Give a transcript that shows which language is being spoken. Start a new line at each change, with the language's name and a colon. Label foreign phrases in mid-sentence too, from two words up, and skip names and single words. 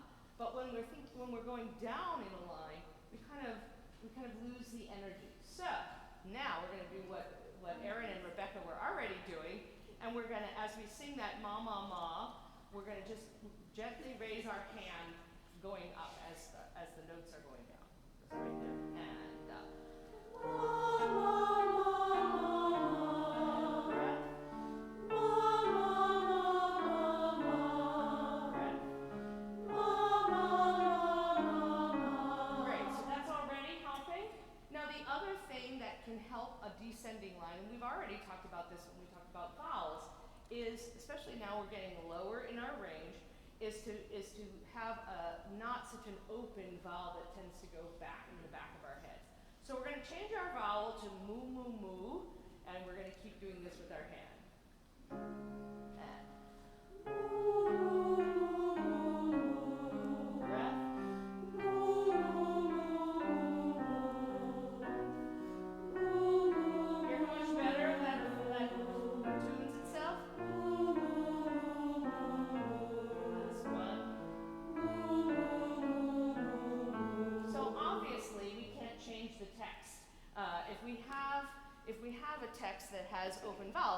English: But when we're going down in a line, we kind of lose the energy. So now we're going to do what Erin and Rebecca were already doing, and we're going to, as we sing that ma ma ma, we're going to just gently raise our hand going up as the notes are going down. So right there, and ma ma ma, breath, ma ma ma, breath, ma ma. Great. So that's already helping. Now the other thing that can help a descending line, and we've already talked about this when we talked about vowels, is, especially now we're getting lower in our range, is to have not such an open vowel that tends to go back in the back of our heads. So we're going to change our vowel to moo moo moo, and we're going to keep doing this with our hand. And moo moo moo, breath. Moo moo moo. Hear how much better that tunes itself? Last one. So obviously we can't change the text. If we have a text that has open vowels.